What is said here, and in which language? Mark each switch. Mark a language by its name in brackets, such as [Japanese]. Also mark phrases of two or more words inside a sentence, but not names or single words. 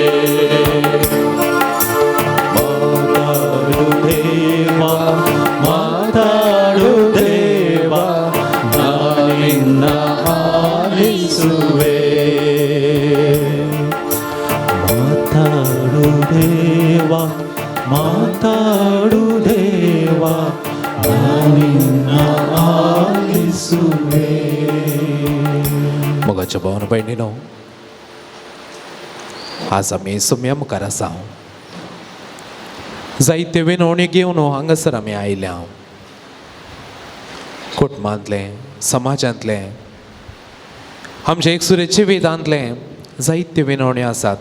[Kannada] ಮಾತಾಡು ದೇವ ಮಾತಾಡು ದೇವ ನಾನಿನ್ನ ಆಲಿಸುವೆ ಮಾತಾಡು ದೇವ ಮಾತಾಡು ದೇವ ನಾನಿನ್ನ ಆಲಿಸುವೆ. [Konkani] मोगाच्या भावन बहिणीनो, आज आमी सुम्या मुखार आसा. जायते विनवणी घेवन हांगासर आमी आयल्या. कुटुंबांतले समाजांतले आमचे एकसुरे जिवितांतले जायते विनवण्यो आसात.